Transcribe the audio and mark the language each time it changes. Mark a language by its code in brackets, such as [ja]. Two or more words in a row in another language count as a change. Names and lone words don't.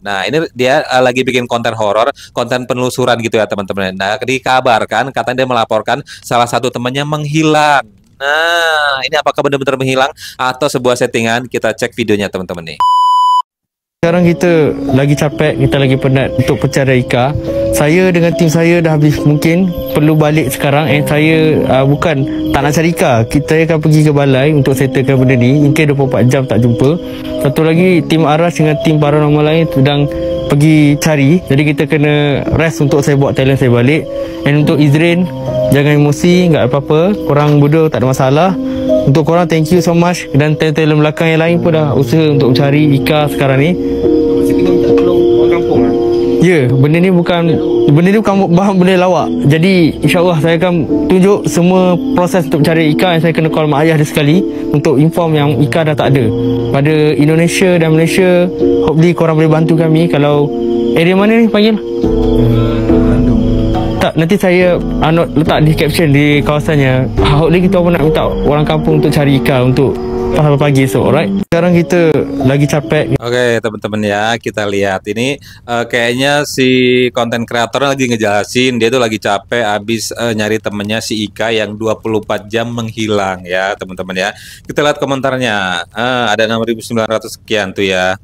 [id] Nah, ini dia lagi bikin konten horor, konten penelusuran gitu ya teman-teman. Nah, dikabarkan katanya dia melaporkan salah satu temannya menghilang. Nah, ini apakah benar-benar menghilang atau sebuah settingan? Kita cek videonya teman-teman nih. [ms] Sekarang kita lagi capek, kita lagi penat untuk pencarian Ika. Saya dengan tim saya dah habis mungkin perlu balik sekarang. Saya bukan tak nak cari Ika. Kita akan pergi ke balai untuk settlekan benda ni. Mungkin 24 jam tak jumpa. Satu lagi tim Aras dengan tim paranormal lain sedang pergi cari. Jadi kita kena rest untuk saya bawa talent saya balik. Dan untuk Izrin, jangan emosi, [id] enggak apa-apa. [ms] Korang bodoh, tak ada masalah. Untuk korang, [en] thank you so much. [ms] Dan talent belakang yang lain pun dah usaha untuk mencari Ika sekarang ni. Ya, benda ni bukan bahan benda lawak. Jadi insyaAllah saya akan tunjuk semua proses untuk mencari Ika. Yang saya kena call mak ayah dia sekali untuk inform yang Ika dah tak ada. Pada Indonesia dan Malaysia, hopefully korang boleh bantu kami. Kalau area mana ni panggil? Tak, nanti saya letak di caption di kawasannya. Hopefully kita pun nak minta orang kampung untuk cari Ika untuk pasal pagi esok, alright? Sekarang kita lagi capek. [id] Oke teman-teman ya, kita lihat ini kayaknya si konten kreator lagi ngejelasin dia tuh lagi capek abis nyari temennya si Ika yang 24 jam menghilang ya teman-teman ya. Kita lihat komentarnya, ada 6.900 sekian tuh ya.